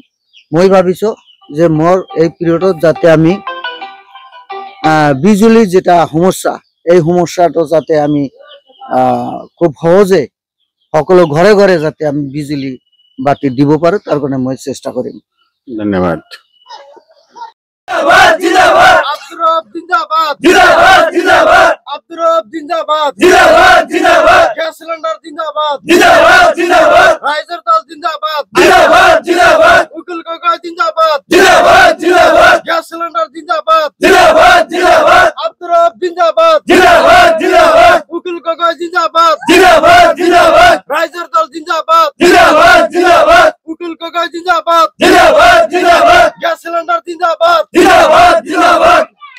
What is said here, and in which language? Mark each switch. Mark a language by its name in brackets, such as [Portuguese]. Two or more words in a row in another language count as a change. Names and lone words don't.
[Assamese] মই ভাবিছো যে মোৰ এই পিৰিয়ডত যাতে আমি বিজুলী যেটা সমস্যা, এই সমস্যাটো যাতে আমি খুব সহজে সকলো ঘৰে ঘৰে যাতে আমি বিজুলী বাতি দিব পাৰো, তাৰ কাৰণে মই চেষ্টা কৰিম। [Hindi] धन्यवाद। जिंदाबाद जिंदाबाद अब्दुल रऊफ जिंदाबाद जिंदाबाद जिंदाबाद अब्दुल रऊफ जिंदाबाद जिंदाबाद जिंदाबाद गैस सिलेंडर जिंदाबाद जिंदाबाद जिंदाबाद राइजर दल जिंदाबाद जिंदाबाद जिंदाबाद उकिल गगৈ जिंदाबाद जिंदाबाद जिंदाबाद गैस सिलेंडर जिंदाबाद जिंदाबाद जिंदाबाद अब्दुल रऊफ जिंदाबाद जिंदाबाद जिंदाबाद उकिल गगৈ जिंदाबाद जिंदाबाद जिंदाबाद राइजर दल जिंदाबाद जिंदाबाद जिंदाबाद उकिल गगৈ जिंदाबाद जिंदाबाद जिंदाबाद गैस सिलेंडर जिंदाबाद जिंदाबाद जिंदाबाद